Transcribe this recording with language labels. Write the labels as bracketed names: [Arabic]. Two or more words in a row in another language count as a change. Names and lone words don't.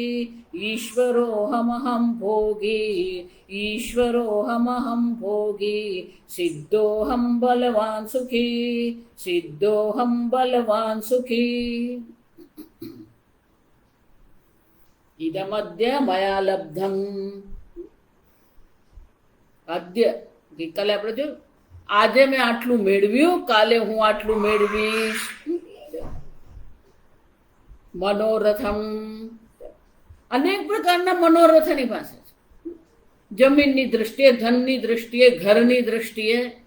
[Sanskrit] ईश्वरोऽहमहं भोगी ईश्वरोऽहमहं भोगी सिद्धोऽहं बलवान् सुखी सिद्धोऽहं बलवान् सुखी। इदमद्य मया लब्धम्। अद्य कल [Gujarati] આપણે જો આજે મેં આટલું મેળવ્યું, કાલે હું આટલું મેળવીશ. મનોરથમ, અનેક પ્રકારના મનોરથ એની પાસે છે. જમીનની દ્રષ્ટિએ, ધનની દ્રષ્ટિએ, ઘરની દ્રષ્ટિએ.